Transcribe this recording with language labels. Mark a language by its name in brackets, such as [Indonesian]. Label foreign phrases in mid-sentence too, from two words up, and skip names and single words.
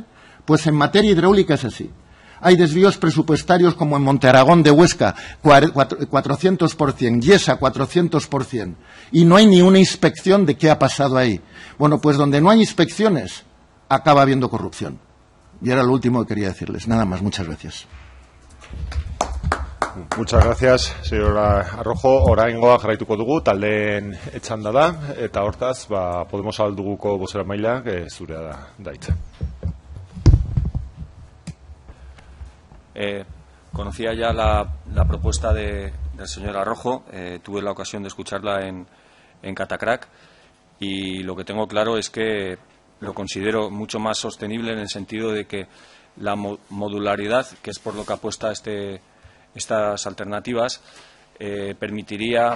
[Spanish] Pues en materia hidráulica es así. Hay desvíos presupuestarios como en Montearagón de Huesca, 400%, Yesa 400%, y no hay ni una inspección de qué ha pasado ahí. Bueno, pues donde no hay inspecciones, acaba habiendo corrupción. Y era lo último que quería decirles. Nada más, muchas gracias. Muchas gracias, señora Arrojo. [Basque] Oraingoa jarraituko dugu, taldeen etxanda da, eta hortaz, Podemos alduguko bozeramailea, zurea da hitza. [Spanish] Conocía ya la propuesta del señor Arrojo, tuve la ocasión de escucharla en Catacrac, y lo que tengo claro es que lo considero mucho más sostenible en el sentido de que la modularidad, que es por lo que apuesta estas alternativas, permitiría